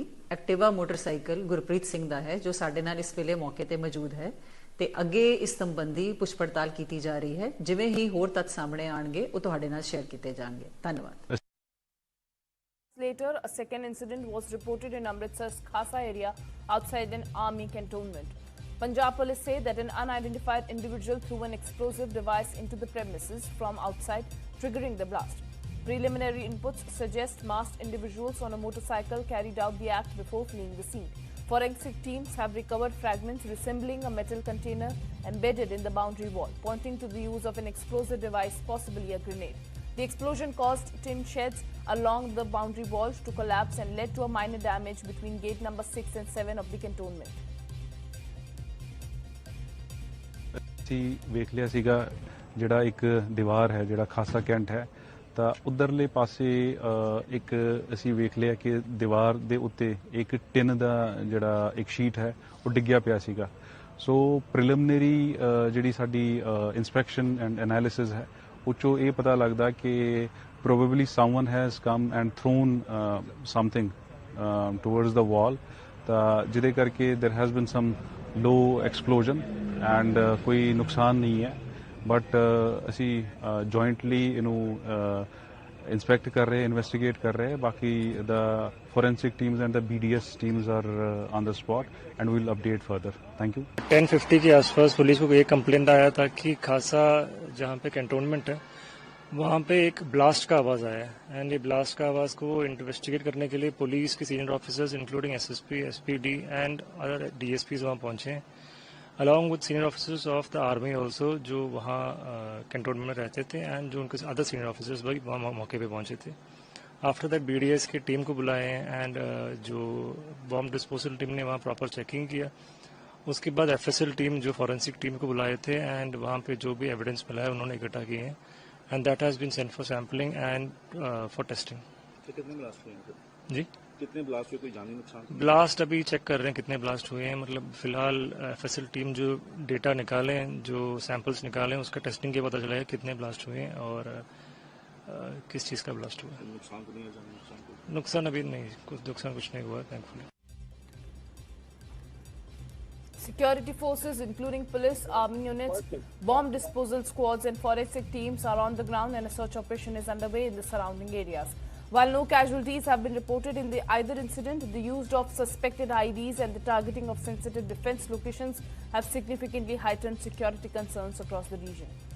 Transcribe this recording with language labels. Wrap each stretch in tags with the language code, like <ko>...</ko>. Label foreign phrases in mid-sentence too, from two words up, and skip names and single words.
<pa>ਐਕਟਿਵਾ ਮੋਟਰਸਾਈਕਲ ਗੁਰਪ੍ਰੀਤ ਸਿੰਘ ਦਾ ਹੈ ਜੋ ਸਾਡੇ ਨਾਲ ਇਸ ਵੇਲੇ ਮੌਕੇ ਤੇ ਮੌਜੂਦ ਹੈ ਤੇ ਅੱਗੇ ਇਸ ਸੰਬੰਧੀ ਪੁੱਛ ਪੜਤਾਲ ਕੀਤੀ ਜਾ ਰਹੀ ਹੈ। ਜਿਵੇਂ ਹੀ ਹੋਰ ਤੱਥ ਸਾਹਮਣੇ ਆਣਗੇ ਉਹ ਤੁਹਾਡੇ ਨਾਲ ਸ਼ੇਅਰ ਕੀਤੇ ਜਾਣਗੇ। ਧੰਨਵਾਦ।</pa> <en>Later, a second incident was reported in Amritsar's Khasa area outside an army cantonment. Punjab police say that an unidentified individual threw an explosive device into the premises from outside, triggering the blast. Preliminary inputs suggest masked individuals on a motorcycle carried out the act before fleeing the scene. Forensic teams have recovered fragments resembling a metal container embedded in the boundary wall, pointing to the use of an explosive device, possibly a grenade. The explosion caused tin sheds along the boundary walls to collapse and led to a minor damage between gate number 6 and 7 of the cantonment.</en> <pa>ਅਸੀਂ ਵੇਖ ਲਿਆ ਸੀਗਾ ਜਿਹੜਾ ਇੱਕ ਦੀਵਾਰ ਹੈ ਜਿਹੜਾ ਖਾਸਾ ਕੈਂਟ ਹੈ ਤਾਂ ਉਧਰਲੇ ਪਾਸੇ ਇੱਕ ਅਸੀਂ ਵੇਖ ਲਿਆ ਕਿ ਦੀਵਾਰ ਦੇ ਉੱਤੇ ਇੱਕ ਟਿਨ ਦਾ ਜਿਹੜਾ ਇੱਕ ਸ਼ੀਟ ਹੈ ਉਹ ਡਿੱਗਿਆ ਪਿਆ ਸੀਗਾ</pa> <en>so preliminary</en> <pa>ਜਿਹੜੀ ਸਾਡੀ</pa> <en>inspection and analysis</en> <pa>ਹੈ ਉਹ 'ਚੋਂ ਇਹ ਪਤਾ ਲੱਗਦਾ ਕਿ</pa> <en>probably someone has come and thrown something towards the wall</en> <pa>ਤਾਂ ਜਿਹਦੇ ਕਰਕੇ</pa> <en>there has been some low explosion and</en> <pa>ਕੋਈ ਨੁਕਸਾਨ ਨਹੀਂ ਹੈ ਬਟ ਅਸੀਂ jointly ਇਹਨੂੰ inspect ਕਰ ਰਹੇ investigate ਕਰ ਰਹੇ ਬਾਕੀ</pa> <en>the forensic teams and the BDS teams are on the spot and we'll update further. Thank you.</en> <hi>10:50 के आसपास पुलिस को एक कंप्लेंट आया था कि खासा जहाँ पे कैंटोनमेंट है वहाँ पे एक ब्लास्ट का आवाज़ आया है एंड ये ब्लास्ट का आवाज़ को इन्वेस्टिगेट करने के लिए पुलिस के</hi> <en>senior officers including SSP, SPD and other DSPs</en> <hi>वहाँ पहुँचे हैं</hi> <en>along with senior officers of the army also</en> <hi>जो वहाँ कैंटोनमेंट में रहते थे एंड जो उनके</hi> <en>other senior officers</en> <hi>भी वहाँ मौके पे पहुँचे थे.</hi> <en>after that</en> <hi>BDS की टीम को बुलाए एंड जो</hi> <en>bomb disposal team</en> <hi>ने वहाँ</hi> <en>proper checking</en> <hi>किया उसके बाद FSL टीम जो</hi> <en>forensic team</en> <hi>को बुलाए थे एंड वहाँ पे जो भी एविडेंस मिला है उन्होंने इकट्ठा किए हैं</hi> <en>and that has been sent for sampling and for testing.</en> <hi>कितने ब्लास्ट हुए हैं? जी कितने ब्लास्ट हुए कोई जानी नुकसान? ब्लास्ट अभी चेक कर रहे हैं कितने ब्लास्ट हुए हैं मतलब फिलहाल FSL टीम जो डेटा निकाले जो सैंपल्स निकाले उसका टेस्टिंग के पता चला है कितने ब्लास्ट हुए हैं और किस चीज़ का ब्लास्ट हुआ है. नुकसान तो नहीं है जानी नुकसान अभी नहीं कुछ नहीं हुआ थैंकफुली.</hi> <en>Security forces, including police, army units, bomb disposal squads and forensic teams are on the ground and a search operation is underway in the surrounding areas. While no casualties have been reported in either incident, the use of suspected IEDs and the targeting of sensitive defense locations have significantly heightened security concerns across the region.</en>